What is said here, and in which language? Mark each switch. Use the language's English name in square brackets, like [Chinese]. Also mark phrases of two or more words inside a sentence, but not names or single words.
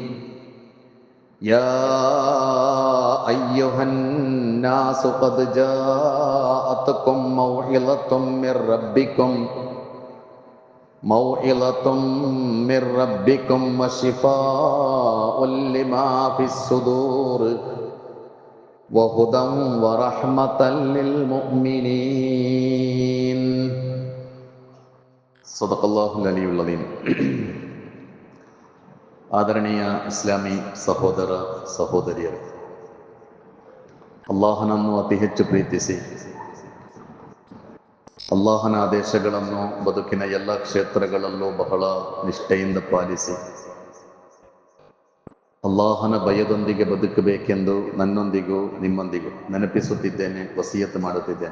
[Arabic] يا أيها الناس قد جاءتكم موعظة من ربكم وشفاء لما في الصدور وهدى ورحمة للمؤمنين. صدق الله العلي العظيم. [Kannada] ಆದರಣೀಯ ಇಸ್ಲಾಮಿ ಸಹೋದರ ಸಹೋದರಿಯರು, ಅಲ್ಲಾಹನನ್ನು ಅತಿ ಹೆಚ್ಚು ಪ್ರೀತಿಸಿ ಅಲ್ಲಾಹನ ಆದೇಶಗಳನ್ನು ಬದುಕಿನ ಎಲ್ಲ ಕ್ಷೇತ್ರಗಳಲ್ಲೂ ಬಹಳ ನಿಷ್ಠೆಯಿಂದ ಪಾಲಿಸಿ ಅಲ್ಲಾಹನ ಭಯದೊಂದಿಗೆ ಬದುಕಬೇಕೆಂದು ನನ್ನೊಂದಿಗೂ ನಿಮ್ಮೊಂದಿಗೂ ನೆನಪಿಸುತ್ತಿದ್ದೇನೆ, ವಸಿಯತ್ ಮಾಡುತ್ತಿದ್ದೇನೆ.